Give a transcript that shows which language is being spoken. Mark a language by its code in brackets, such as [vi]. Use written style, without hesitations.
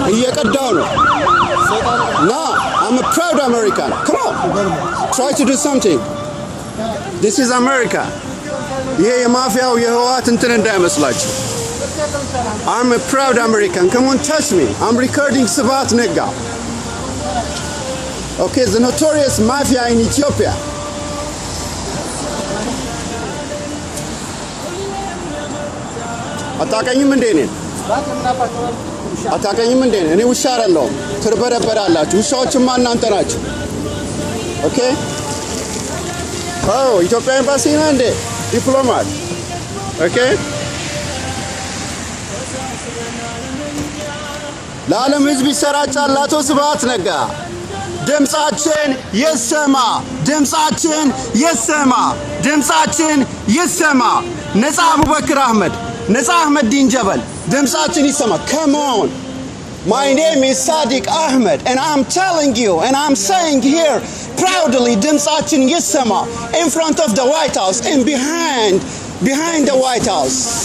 [am] እየቀዳው ነው። [en] No, I'm a proud American. Come on. Try to do something. This is America. [am] ይሄ የማፊያው የህወሓት እንትን እንዳይመስላችሁ። [en] I'm a proud American. Come on, touch me. I'm recording Sibhat Nega. Okay, the notorious mafia in Ethiopia. [am] አታቀኝም እንዴ ነኝ? አታቀኝም እንዴ ነኝ? እኔ ውሻ አይደለሁም። ትርበረበራላችሁ። ውሻዎችማ እናንተ ናችሁ። ኦኬ ኢትዮጵያ ኤምባሲ ነው እንዴ? ዲፕሎማት ኦኬ። ለዓለም ህዝብ ይሰራጫል። አቶ ስብሃት ነጋ ድምጻችን ይሰማ፣ ድምጻችን ይሰማ፣ ድምጻችን ይሰማ። ነፃ አቡበክር አህመድ፣ ነፃ አህመዲን ጀበል ድምጻችን ይሰማ። [en] Come on. My name is Sadiq Ahmed and I'm telling you and I'm saying here proudly [am] ድምጻችን ይሰማ [en] in front of the White House and behind the White House.